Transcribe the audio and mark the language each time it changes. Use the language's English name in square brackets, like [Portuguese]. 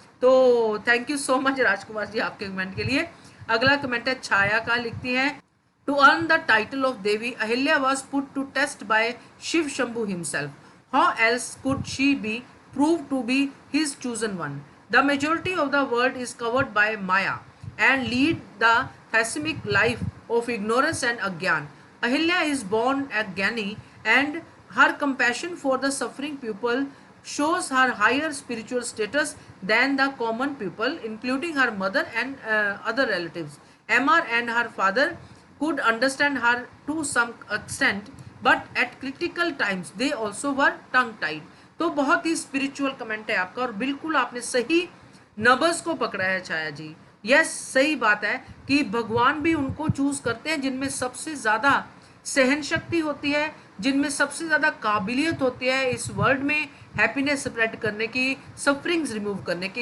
[Hindi] तो thank you so much Rajkumar ji आपके comment के लिए। अगला कमेंट है छाया का, लिखती है [English] To earn the title of Devi Ahilya was put to test by Shiva Shambhu himself, how else could she be prove to be his chosen one. The majority of the world is covered by maya and lead the thasmic life of ignorance and agyan. Ahilya is born a Gyani and her compassion for the suffering people shows her higher spiritual status than the common people, including her mother and other relatives. Amar and her father could understand her to some extent, but at critical times they also were tongue-tied. [Hindi] तो बहुत ही spiritual comment है आपका और बिल्कुल आपने सही numbers को पकड़ा है छाया जी। यस, सही बात है कि भगवान भी उनको चूज करते हैं जिनमें सबसे ज्यादा सहन शक्ति होती है, जिनमें सबसे ज्यादा काबिलियत होती है इस वर्ल्ड में हैप्पीनेस स्प्रेड करने की, सफरिंग्स रिमूव करने की।